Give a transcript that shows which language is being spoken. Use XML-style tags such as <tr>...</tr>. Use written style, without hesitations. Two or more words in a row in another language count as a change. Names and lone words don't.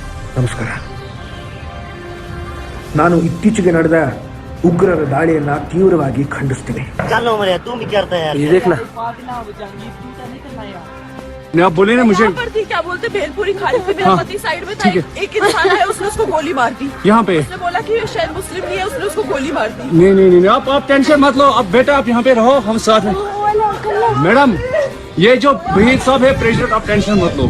<kn>ನಮಸ್ಕಾರ. ನಾನು ಇತ್ತೀಚೆಗೆ ನಡೆದ ಉಗ್ರರ ದಾಳಿಯನ್ನ ತೀವ್ರವಾಗಿ ಖಂಡಿಸ್ತೀನಿ.</kn> <hi>आप बोले ना मुझे क्या बोलते भेलपुरी खा रहे थे, मेरा पति साइड में था, एक इंसान है उसने उसको गोली मार दी. यहाँ पे उसने बोला कि शायद मुस्लिम नहीं है, उसने उसको गोली मार दी. नहीं आप टेंशन मत लो. अब बेटा आप यहाँ पे रहो, हम साथ में. मैडम ये जो भीड़ सब है प्रेसिडेंट, आप टेंशन मत लो.</hi>